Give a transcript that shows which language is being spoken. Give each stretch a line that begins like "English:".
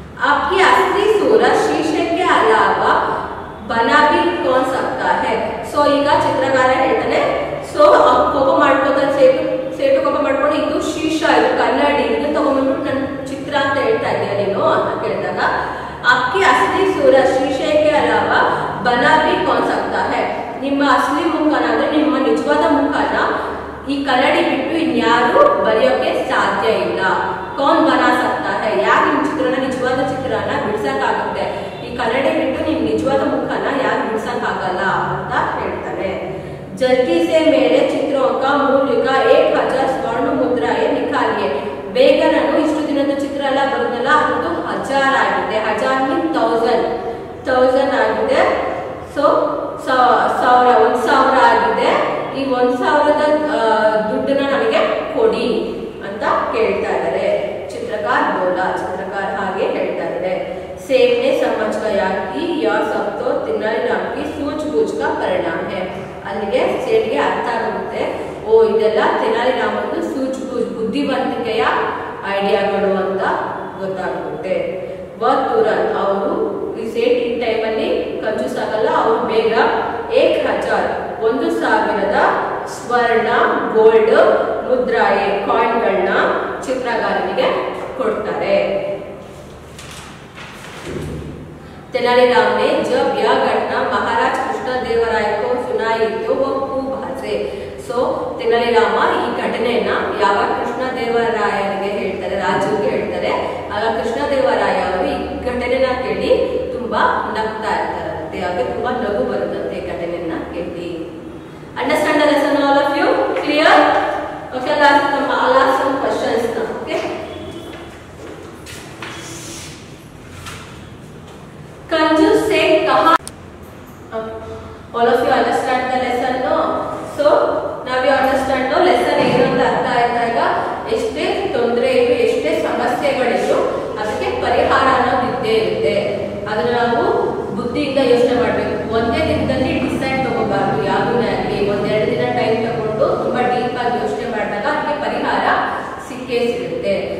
Hindi: आपकी असली सूरत शीशे के अलावा बना भी कौन सकता है?
Kannada: सो ಈಗ ಚಿತ್ರಕಾರ ಹೇಳ್ತಾನೆ. ಸೊ ಕೋಪ ಮಾಡ್ಕೋತಾನೆ ಸೇಟು ಕೋಪ ಮಾಡ್ಕೊಂಡು ಇದು ಶೀಶಾ, ಇದು ಕನ್ನಡಿ, ಇದು ತಗೊಂಡ್ಬಿಟ್ಟು ನನ್ನ ಚಿತ್ರ ಅಂತ ಹೇಳ್ತಾ ಇದ್ದೀಯ ನೀನು ಅಂತ ಕೇಳಿದಾಗ
Hindi: आपकी असली सूरत शीशे के अलावा बना भी कौन सकता है?
Kannada: ನಿಮ್ಮ ಅಸಲಿ ಮುಖನ ಅಂದ್ರೆ ನಿಮ್ಮ ನಿಜವಾದ ಮುಖನ ಈ ಕನ್ನಡಿ ಬಿಟ್ಟು ಇನ್ಯಾರು ಬರೆಯೋಕೆ ಸಾಧ್ಯ ಇಲ್ಲ.
Hindi: कौन बना सकता है?
Kannada: ಯಾರು ನಿಮ್ಮ ಚಿತ್ರನ ನಿಜವಾದ ಚಿತ್ರನ ಬಿಡಿಸಕ್ಕಾಗುತ್ತೆ? ಈ ಕನ್ನಡಿ ಬಿಟ್ಟು ನಿಮ್ಮ ನಿಜವಾದ ಮುಖನ ಯಾರು ಬಿಡಿಸಕ್ಕಾಗಲ್ಲ ಅಂತ ಹೇಳ್ತಾನೆ.
Hindi: जल्दी से मेरे चित्रों का मूल्य का 1000 स्वर्ण मुद्राएं निकालिए.
Kannada: ಬೇಗ ನಾನು ಇಷ್ಟು ದಿನದ ಚಿತ್ರ ಎಲ್ಲ ಬರೋದಲ್ಲ ಅದು 1000 ಆಗಿದೆ. 1000 ಮೀನ್ 1000 ಆಗಿದೆ. ಸೊ 1000 ಆಗಿದೆ. ಈ 1000ದ ದುಡ್ಡನ್ನ ನನಗೆ ಕೊಡಿ ಅಂತ ಕೇಳ್ತಾ ಇದ್ದಾರೆ.
Hindi: चित्रकार बोला,
Kannada: चित्रकार ಹಾಗೆ ಹೇಳ್ತಾ ಇದ್ದಾರೆ.
Hindi: सेठ ने समझ गया कि यह सब तो तेनालीराम की सूझबूझ का परिणाम है.
Kannada: ಅಲ್ಲಿಗೆ ಸೇಠ್ಗೆ ಅರ್ಥ ಆಗುತ್ತೆ, ಓ ಇದೆಲ್ಲ ತೆನಾಲಿರಾಮನ ಸೂझबूझ ಬುದ್ಧಿವಂತಿಕೆಯ ಐಡಿಯಾಗಳು ಅಂತ ಗೊತ್ತಾಗುತ್ತೆ. ತುರಂತ್ ಅವರು ಈ ಸೇಠ್ ಈ ಟೈಮಲ್ಲಿ ಕಂಜೂಸ್ ಆಗಲ್ಲ. ಅವರು ಬೇಗ 1000 ಸ್ವರ್ಣ ಗೋಲ್ಡ್ ಮುದ್ರಾಯೆ ಕಾಯಿನ್ಗಳನ್ನ ಚಿತ್ರಗಾರನಿಗೆ ಕೊಡ್ತಾರೆ.
Hindi: तेनालीराम ने जब यह घटना महाराज कृष्णदेवराय को सुनाई तो वो खूब हंसे.
Kannada: सो तेनालीराम ಈ ಘಟನೆಯನ್ನ ಯಾವ ಕೃಷ್ಣದೇವರಾಯನಿಗೆ ಹೇಳ್ತಾರೆ, ರಾಜುಗೆ ಹೇಳ್ತಾರೆ. ಆಗ ಕೃಷ್ಣದೇವರಾಯ ಅವರು ಈ ಘಟನೆನ ಕೇಳಿ ತುಂಬಾ ನಗ್ತಾ ಇರ್ತಾರಂತೆ. ಹಾಗೆ ತುಂಬಾ ನಗು ಬರುತ್ತಂತೆ ಈ ಘಟನೆಯನ್ನ ಕೇಳಿ.
English: Understand the lesson all of you? Clear? Okay, I'll ask some questions now.
Hindi: Okay, कंजूस सेठ कहा.
English: all of you understand the lesson, no? So now you understand no lesson
Kannada: ಏನು ಅಂತ ಅರ್ಥ ಆಯ್ತಾಗ ಎಷ್ಟೇ ತೊಂದರೆ ಇದ್ರು ಎಷ್ಟೇ ಸಮಸ್ಯೆಗಳಿದ್ರು ಅದಕ್ಕೆ ಪರಿಹಾರ ಅನ್ನೋದು ಇದ್ದೇ ಇರುತ್ತೆ. ಅದನ್ನ ನಾವು ಬುದ್ಧಿಯಿಂದ ಯೋಚನೆ ಮಾಡಬೇಕು. ಒಂದೇ ದಿನದಲ್ಲಿ ಡಿಸೈಡ್ ತಗೋಬಾರ್ದು. ಯಾವುದೇ ಆಗಲಿ 1-2 ದಿನ ಟೈಮ್ ತಗೊಂಡು ತುಂಬಾ ಡೀಪ್ ಆಗಿ ಯೋಚನೆ ಮಾಡಿದಾಗ ಅದಕ್ಕೆ ಪರಿಹಾರ ಸಿಕ್ಕೇ ಸಿಗುತ್ತೆ.